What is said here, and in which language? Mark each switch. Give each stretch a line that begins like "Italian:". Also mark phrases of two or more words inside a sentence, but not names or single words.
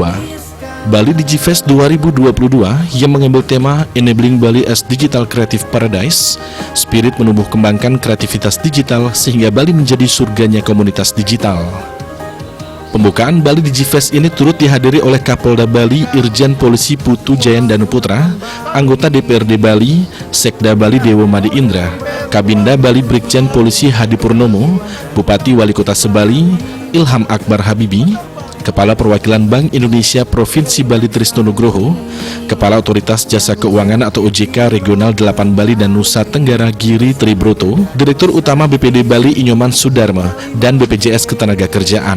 Indonesian: Bali Digifest 2022 yang mengambil tema Enabling Bali as Digital Creative Paradise, spirit menumbuh kembangkan kreativitas digital sehingga Bali menjadi surganya komunitas digital. Pembukaan Bali Digifest ini turut dihadiri oleh Kapolda Bali Irjen Polisi Putu Jayan Danuputra, anggota DPRD Bali, Sekda Bali Dewo Madi Indra, Kabinda Bali Brigjen Polisi Hadi Purnomo, Bupati Wali Kota Sebali, Ilham Akbar Habibi, Kepala Perwakilan Bank Indonesia Provinsi Bali Trisno Nugroho, Kepala Otoritas Jasa Keuangan atau OJK Regional 8 Bali dan Nusa Tenggara Giri Tribroto, Direktur Utama BPD Bali Inyoman Sudarma, dan BPJS Ketenagakerjaan.